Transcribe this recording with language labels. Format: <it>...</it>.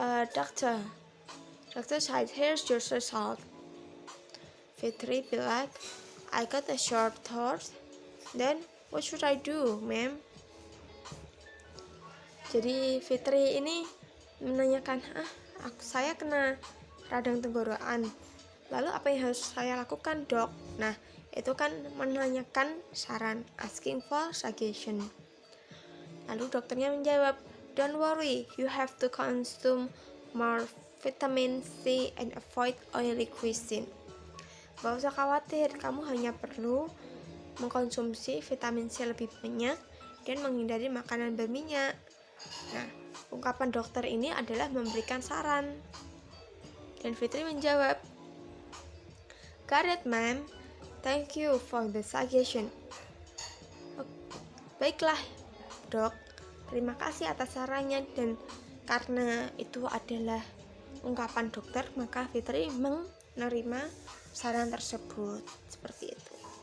<en>Doctor said, here's your result. Fitri be like, I got a short thought. Then what should I do, ma'am?</en> <id>Jadi Fitri ini menanyakan, saya kena radang tenggorokan. Lalu apa yang harus saya lakukan, dok? Nah, itu kan menanyakan saran,</id> <en>asking for suggestion.</en> <id>Lalu dokternya menjawab,</id> <en>don't worry, you have to consume more vitamin C and avoid oily cuisine.</en> <id>Gak usah khawatir, kamu hanya perlu mengkonsumsi vitamin C lebih banyak dan menghindari makanan berminyak. Nah, ungkapan dokter ini adalah memberikan saran. Dan Fitri menjawab,</id> <en>got it, ma'am. Thank you for the suggestion.</en> <id>Baiklah, dok. Terima kasih atas sarannya, dan karena itu adalah ungkapan dokter, maka Fitri menerima saran tersebut. Seperti itu.</id>